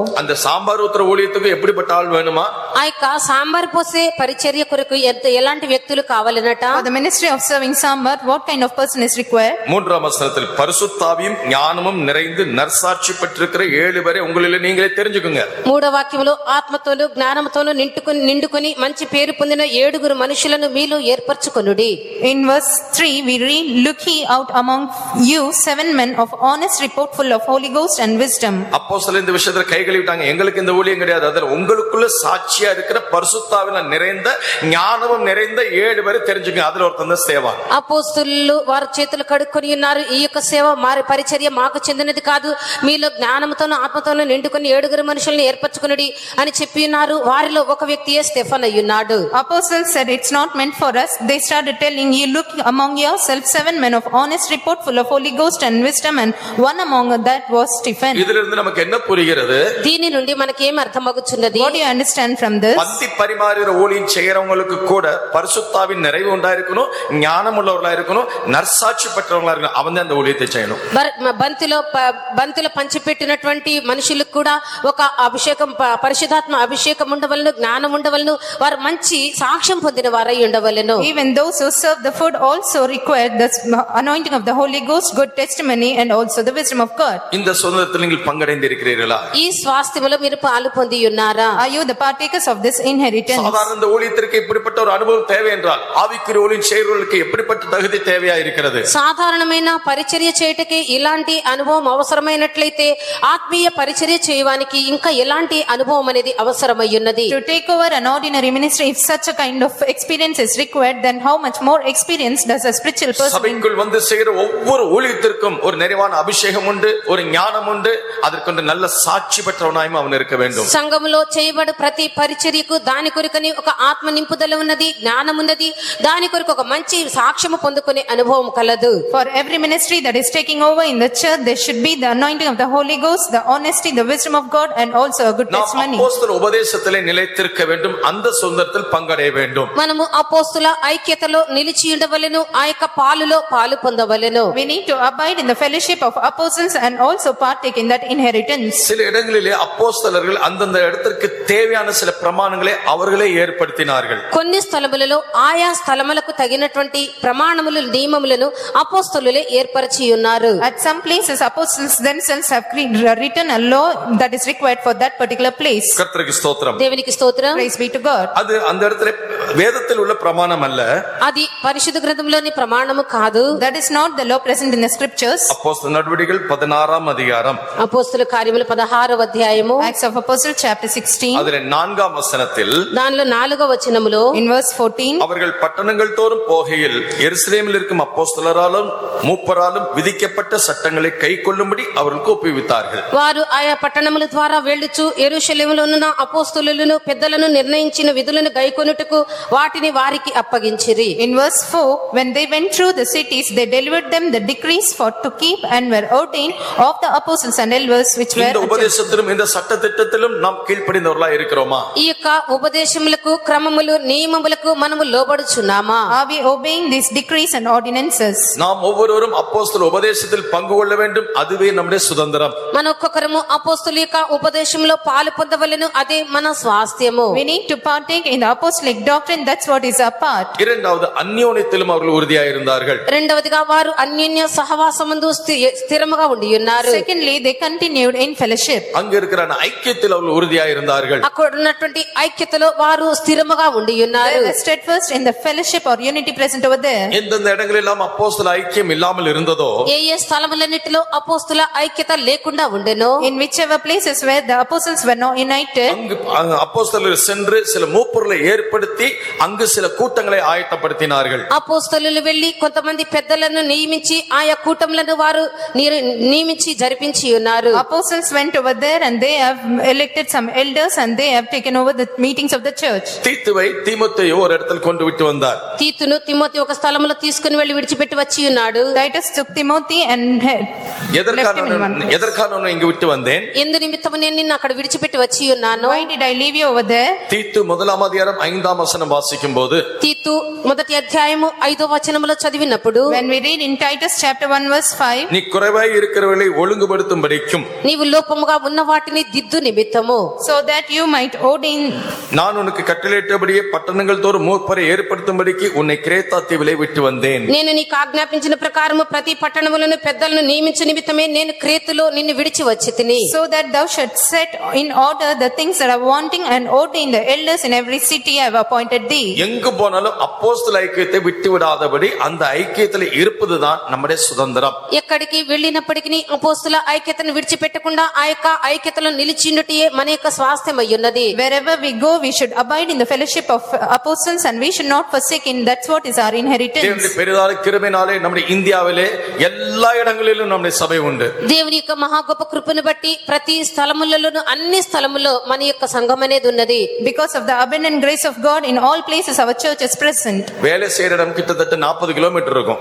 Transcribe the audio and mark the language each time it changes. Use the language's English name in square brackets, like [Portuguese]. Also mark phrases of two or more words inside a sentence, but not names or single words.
[Tamil] அந்த சாம்பார் ஊத்துற ஊழியத்துக்கு எப்படிப்பட்ட ஆள் வேணுமா? [Telugu] ఆ యొక్క సాంబార్ పోసే పరిచర్య కొరకు ఎలాంటి వ్యక్తులు కావాలనట? [English] For the ministry of serving sambar, what kind of person is required? [Tamil] 3ஆம் வசனத்தில் பரிசுத்தாவியும் ஞானமும் நிறைந்து நற்சாட்சி பெற்றிருக்கிற 7 பேரை உங்களிலே நீங்களே தெரிஞ்சுக்குங்க. [Telugu] 3వ వాక్యములో ఆత్మతోను జ్ఞానముతోను నిండుకొని మంచి పేరు పొందిన 7 మనుషులను మీలో ఏర్పరచుకొనుడి. [English] In verse 3 we read, look ye out among you 7 men of honest report, full of Holy Ghost and wisdom. [Tamil] அப்போஸ்தலர் இந்த விஷயத்துல கை கழுவிட்டாங்க. எங்களுக்கு இந்த ஊழியம் கிடையாது, அதுல உங்களுக்குள்ள சாட்சியா இருக்கிற பரிசுத்தாவில நிறைந்த ஞானமும் நிறைந்த 7 பேரை தெரிஞ்சுங்க. அதுல ஒருத்தன் தான் சேவான். [Telugu] అపోస్తలులు వారి చేతులు కడుక్కొని ఉన్నారు. ఈ యొక్క సేవ మారి పరిచర్య మాకు చెందినది కాదు, మీలో జ్ఞానముతోను ఆత్మతోను నిండుకొని 7 మనుషులను ఏర్పరచుకొనుడి అని చెప్పి ఉన్నారు. వారిలో ఒక వ్యక్తియే స్టెఫన్ అయ్యున్నాడు. [English] Apostles said it's not meant for us. They started telling, you look among yourselves 7 men of honest report, full of Holy Ghost and wisdom, and one among that was Stephen. [Tamil] இதுல இருந்து நமக்கு என்ன புரிகிறது? [Telugu] దీని నుండి మనకేం అర్థమగుచున్నది? [English] What do you understand from this? [Tamil] பந்தி பரிமாறுகிற ஊழியம் செய்யறவங்களுக்கு கூட பரிசுத்தாவின் நிறைவு உண்டாயிருக்கணும், ஞானம் உள்ளவர்களா இருக்கணும், நற்சாட்சி பெற்றவங்களா இருக்கணும். அவன் தான் அந்த ஊழியத்தை செய்யணும். [Telugu] బంతిలో పంచిపెట్టినటువంటి మనుషులకు కూడా ఒక అభిషేకం, పరిశుద్ధాత్మ అభిషేకం ఉండవలను, జ్ఞానం ఉండవలను, వారు మంచి సాక్ష్యం పొందిన వారై ఉండవలను. [English] Even those who serve the food also require the anointing of the Holy Ghost, good testimony, and also the wisdom of God. [Tamil] இந்த சுதந்திரத்தில் நீங்கள் பங்கடைந்து இருக்கிறீர்களா? [Telugu] ఈ స్వాస్థ్యములో మీరు పాలు పొంది ఉన్నారా? [English] Are you the partakers of this inheritance? [Tamil] சாதாரண இந்த ஊழியத்திற்கு இப்படிப்பட்ட ஒரு அனுபவம் தேவை என்றால் ஆவிக்குரிய ஊழியம் செய்கிறவர்களுக்கு எப்படிப்பட்ட தகுதி தேவையா இருக்கிறது? [Telugu] సాధారణమైన పరిచర్య చేయటకి ఇలాంటి అనుభవం అవసరమైనట్లయితే ఆత్మీయ పరిచర్య చేయడానికి ఇంకా ఎలాంటి అనుభవం అనేది అవసరమయ్యున్నది? [English] To take over an ordinary ministry, if such a kind of experience is required, then how much more experience does a spiritual person need? [Tamil] சபைக்குள் வந்து செய்கிற ஒவ்வொரு ஊழியத்திற்கும் ஒரு நிறைவான அபிஷேகம் உண்டு, ஒரு ஞானம் உண்டு, அதற்கு நல்ல சாட்சி பெற்றவனாயும் அவன் இருக்க வேண்டும். [Telugu] సంఘములో చేయబడు ప్రతి పరిచర్యకు దాని కొరకని ఒక ఆత్మ నింపుదల ఉన్నది, జ్ఞానం ఉన్నది, దాని కొరకు ఒక మంచి సాక్ష్యము పొందుకునే అనుభవం కలదు. [English] For every ministry that is taking over in the church, there should be the anointing of the Holy Ghost, the honesty, the wisdom of God, and also a good [Tamil] நாம் [English] testimony. [Tamil] அப்போஸ்தல உபதேசத்திலே நிலைத்திருக்க வேண்டும், அந்த சுதந்திரத்தில் பங்கடைய வேண்டும். [Telugu] మనము అపోస్తుల ఐక్యతలో నిలిచి ఉండవలెను, ఆ యొక్క పాలులో పాలు పొందవలెను. [English] We need to abide in the fellowship of apostles and also partake in that inheritance. [Tamil] சில இடங்களிலே அப்போஸ்தலர்கள் அந்தந்த இடத்திற்கு தேவையான சில பிரமாணங்களை அவர்களே ஏற்படுத்தினார்கள். [Telugu] కొన్ని స్థలములలో ఆయా స్థలములకు తగినటువంటి ప్రమాణములు, నియమములను అపోస్తలులే ఏర్పరిచి ఉన్నారు. [English] At some places, apostles themselves have written a law that is required for that particular place. [Tamil] கர்த்தருக்கு ஸ்தோத்திரம். [Telugu] దేవునికి స్తోత్రం. [English] Praise be to God. [Tamil] அது அந்த இடத்துல வேதத்தில் உள்ள பிரமாணம் அல்ல, [Telugu] అది పరిశుద్ధ గ్రంథంలోని ప్రమాణము కాదు. [English] That is not the law present in the scriptures. [Tamil] அப்போஸ்தல நடவடிக்கைகள் 16ஆம் அதிகாரம், [Telugu] అపోస్తల కార్యములు 16వ అధ్యాయము, [English] Acts of Apostles chapter 16, [Tamil] அதிலே 4ஆம் வசனத்தில் [Telugu] దానిలో 4వ వచనములో, [English] in verse 14, [Tamil] அவர்கள் பட்டணங்கள் தோறும் போகையில் எருசலேமில் இருக்கும் அப்போஸ்தலராலும் மூப்பராலும் விதிக்கப்பட்ட சட்டங்களை கைக்கொள்ளும்படி அவர்களுக்கு ஒப்புவித்தார்கள். [Telugu] వారు ఆయా పట్టణముల ద్వారా వెళ్ళుచు యెరూషలేములో ఉన్న అపోస్తలులను పెద్దలను నిర్ణయించిన విధులను గైకొనుటకు వాటిని వారికి అప్పగించిరి. [English] in verse 4, when they went through the cities, they delivered them the decrees for to keep and were ordained of the apostles and elders which were [Tamil] இந்த உபதேசத்திலும் இந்த சட்ட திட்டத்திலும் நாம் கீழ்ப்படிந்தவர்களா இருக்கிறோமா? [Telugu] ఈ యొక్క ఉపదేశములకు, క్రమములు, నియమములకు మనము లోబడుచున్నామా? [English] Are we obeying these decrees and ordinances? [Tamil] நாம் ஒவ்வொருவரும் அப்போஸ்தல உபதேசத்தில் பங்கு கொள்ள வேண்டும், அதுவே நம்முடைய சுதந்திரம். [Telugu] మన ఒక్కొక్కరము అపోస్తలుల యొక్క ఉపదేశంలో పాలు పొందవలెను, అదే మన స్వాస్థ్యము. [English] We need to partake in the apostolic doctrine. That's what is our part. [Tamil] இரண்டாவது, அந்யோன்யத்திலும் அவர்கள் உறுதியாயிருந்தார்கள். [Telugu] రెండవదిగా వారు అన్యోన్య సహవాసమందు స్థిరముగా ఉండి ఉన్నారు. [English] Secondly, they continued in fellowship. [Tamil] அங்க இருக்கிற ஐக்கியத்தில் அவர்கள் உறுதியாயிருந்தார்கள். [Telugu] అక్కడ ఉన్నటువంటి ఐక్యతలో వారు స్థిరముగా ఉండి ఉన్నారు. [English] They were steadfast in the fellowship or unity present over there. [Tamil] எந்தெந்த இடங்களெல்லாம் அப்போஸ்தல ஐக்கியம் இல்லாமல் இருந்ததோ [Telugu] ఏ ఏ స్థలములన్నిటిలో అపోస్తుల ఐక్యత లేకుండా ఉండెనో, [English] In whichever places where the apostles were not united, [Tamil] அங்கு அப்போஸ்தலர் சென்று சில மூப்பர்களை ஏற்படுத்தி அங்கு சில கூட்டங்களை ஆயத்தப்படுத்தினார்கள். [Telugu] అపోస్తలులు వెళ్లి కొంతమంది పెద్దలను నియమించి ఆయా కూటములను వారు నియమించి జరిపించి ఉన్నారు. [English] apostles went over there and they have elected some elders and they have taken over the meetings of the church. [Tamil] தீத்துவை தீமோத்தேயு ஒரு இடத்தில் கொண்டு விட்டு வந்தார். [Telugu] తీతును తిమోతి ఒక స్థలములో తీసుకుని వెళ్లి విడిచిపెట్టి వచ్చి ఉన్నాడు. [English] Titus took Timothy and left him in one place. [Tamil] எதற்கான இங்கு விட்டு வந்தேன்? [Telugu] ఎందు నిమిత్తము నేను నిన్ను అక్కడ విడిచిపెట్టి వచ్చి ఉన్నాను. [English] Why did I leave you over there? [Tamil] தீத்து 1ஆம் அதிகாரம் 5ஆம் வசனம் வாசிக்கும் போது [Telugu] తీతు మొదటి అధ్యాయము 5వ వచనములో చదివినప్పుడు, [English] When we read in Titus chapter 1 verse 5, [Tamil] நீ குறைவாய் இருக்கிறவர்களை ஒழுங்குபடுத்தும்படிக்கும் [Telugu] నీవు లోపముగా ఉన్న వాటిని దిద్దు నిమిత్తము, [English] so that you might ordain, [Tamil] நான் உனக்கு கட்டளையிட்டபடியே பட்டணங்கள் தோறும் மூப்பரை ஏற்படுத்தும்படிக்கு உன்னை கிரேத்தா தீவிலே விட்டு வந்தேன். [Telugu] నేను నీకు ఆజ్ఞాపించిన ప్రకారము ప్రతి పట్టణములను పెద్దలను నియమించు నిమిత్తమే నేను క్రేతులో నిన్ను విడిచి వచ్చి తిని, [English] so that thou shouldst set in order the things that are wanting and ordain the elders in every city I have appointed thee. [Tamil] எங்கு போனாலும் அப்போஸ்தல ஐக்கியத்தை விட்டு விடாதபடி அந்த ஐக்கியத்தில் இருப்பதுதான் நம்முடைய சுதந்திரம். [Telugu] ఎక్కడికి వెళ్ళినప్పటికీ అపోస్తుల ఐక్యతను విడిచిపెట్టకుండా ఆ యొక్క ఐక్యతలో నిలిచిండుటే మన యొక్క స్వాస్థ్యం అయ్యున్నది. [English] Wherever we go, we should abide in the fellowship of apostles and we should not forsake in. That's what is our inheritance. [Tamil] தேவனுடைய பெரிதான கிருபையினாலே நம்முடைய இந்தியாவிலே எல்லா இடங்களிலும் நம்முடைய சபை உண்டு. [Telugu] దేవుని యొక్క మహా గొప్ప కృపను బట్టి ప్రతి స్థలములలోను అన్ని స్థలములో మన యొక్క సంఘం అనేది ఉన్నది. [English] Because of the abundant grace of God, in all places our church is present. [Tamil] வேலை செய்யற இடம் கிட்டத்தட்ட 40 கிலோமீட்டர் இருக்கும்.